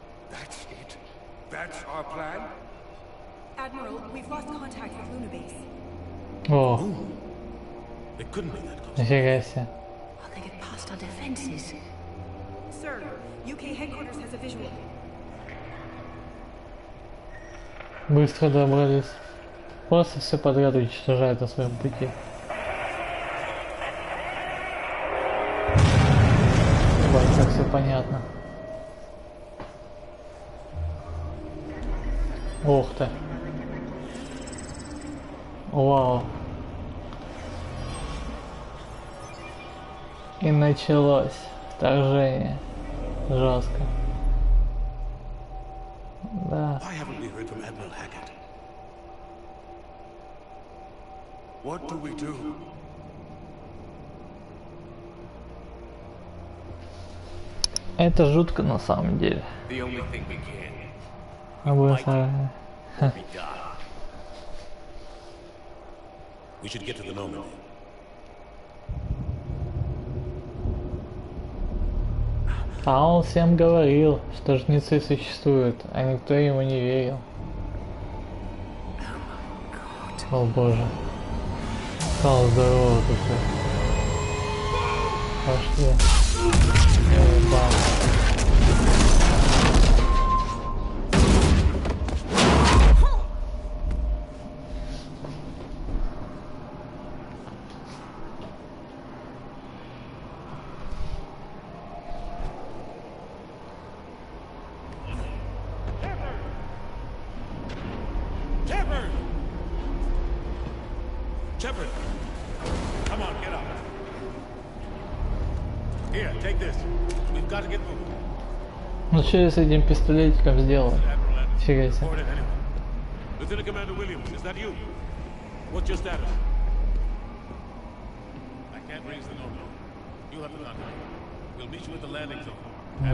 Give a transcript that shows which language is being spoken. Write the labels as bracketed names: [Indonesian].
[English] That's it? That's our plan? Admiral, we've lost contact with Luna Base. [Russian] О, [English] It couldn't be that close. [Russian] нифига себе. [English] Will they get past our defenses? Sir, UK headquarters has a visual. [Russian] Быстро добрались. Просто все подряд уничтожают на своем пути. Ебать, как все понятно. Ух ты. Вау. И началось вторжение. Жестко. Да. [English] Why haven't we heard from Admiral Hackett? What do we do? [Russian] Это жутко на самом деле. [English] The only thing we can. [Russian] Мы будем сражаться. [English] We die. We should get to the Normandy. [Russian] А он всем говорил, что жнецы существуют, а никто ему не верил. О боже. Стало здорово тут. Пошли. Ебать. [English] Shepard! Come on, get up. Here, take this. We've got to get moving. [Russian] Ну что я с этим пистолетиком сделал? Фига себе. [English] Lieutenant Commander Williams, is that you? What's your status? I can't raise the normal. You have the contact. We'll meet you at the landing zone.